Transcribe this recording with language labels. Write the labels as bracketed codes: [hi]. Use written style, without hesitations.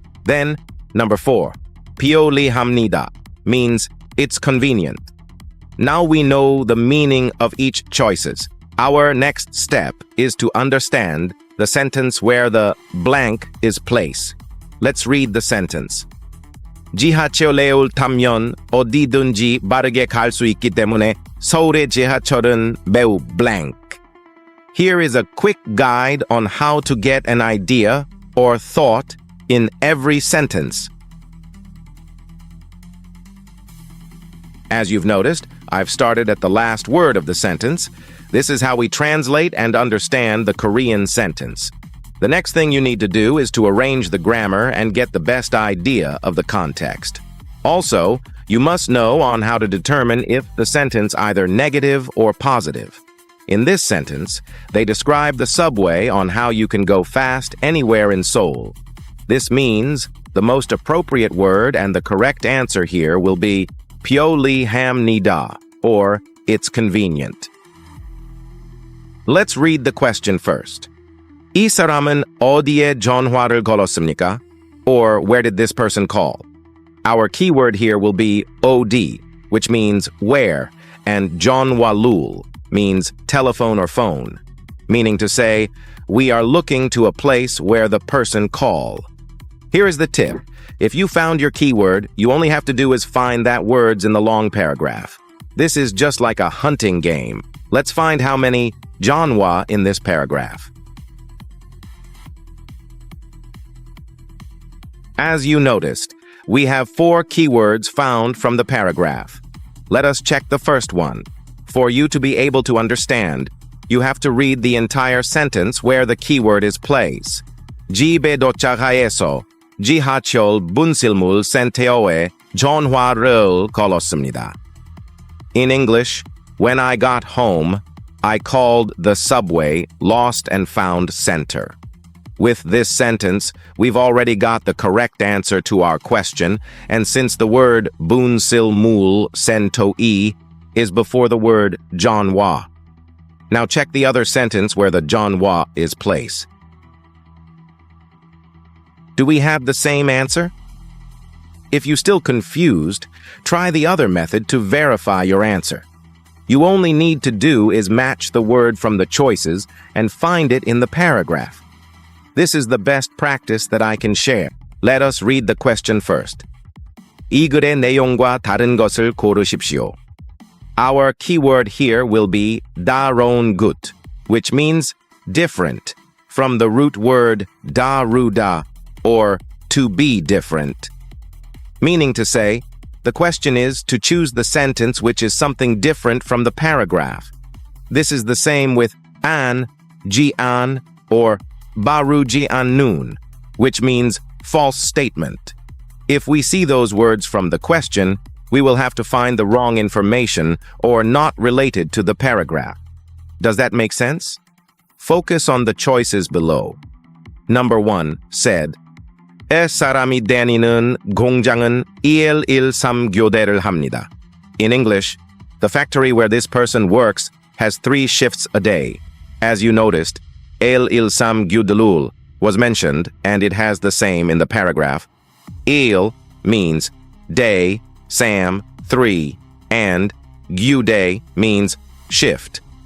[en] Then, number 4, piolihamnida, means it's convenient. Now we know the meaning of each choices. Our next step is to understand the sentence where the blank is placed. Let's read the sentence. [ko] 지하철에 타면 어디든지 빠르게 갈 수 있기 때문에 서울의 지하철은 매우 blank. [en] Here is a quick guide on how to get an idea or thought in every sentence. As you've noticed, I've started at the last word of the sentence. This is how we translate and understand the Korean sentence. The next thing you need to do is to arrange the grammar and get the best idea of the context. Also, you must know on how to determine if the sentence either negative or positive. In this sentence, they describe the subway on how you can go fast anywhere in Seoul. This means the most appropriate word and the correct answer here will be piolihamnida, or it's convenient. Let's read the question first. [ko] 이 사람은 어디에 전화를 걸었습니까? [en] Or where did this person call? Our keyword here will be OD, which means where, and 전화룰 means telephone or phone, meaning to say, we are looking to a place where the person called. Here is the tip. If you found your keyword, you only have to do is find that words in the long paragraph. This is just like a hunting game. Let's find how many 전화 in this paragraph. As you noticed, we have 4 keywords found from the paragraph. Let us check the first one. For you to be able to understand, you have to read the entire sentence where the keyword is placed. [ko] 집에 도착하여서 지하철 분실물 센터에 전화를 걸었습니다. [en] In English, when I got home, I called the subway Lost and Found Center. With this sentence, we've already got the correct answer to our question, and since the word 분실물 센터에 is before the word 전화. Now check the other sentence where the 전화 is placed. Do we have the same answer? If you're still confused, try the other method to verify your answer. You only need to do is match the word from the choices and find it in the paragraph. This is the best practice that I can share. Let us read the question first. [ko] 이 글의 내용과 다른 것을 고르십시오. [en] Our keyword here will be 다른 것, which means different, from the root word 다르다, or to be different. Meaning to say, the question is to choose the sentence which is something different from the paragraph. This is the same with an, jian, or baru jian nun, which means false statement. If we see those words from the question, we will have to find the wrong information or not related to the paragraph. Does that make sense? Focus on the choices below. Number 1 said, [ko] 에 사람이 다니는 공장은 113 교대를 합니다. [en] In English, the factory where this person works has 3 shifts a day. As you noticed, 113 교대를 was mentioned, and it has the same in the paragraph. Il means day, Sam, 3, and gyude means shift.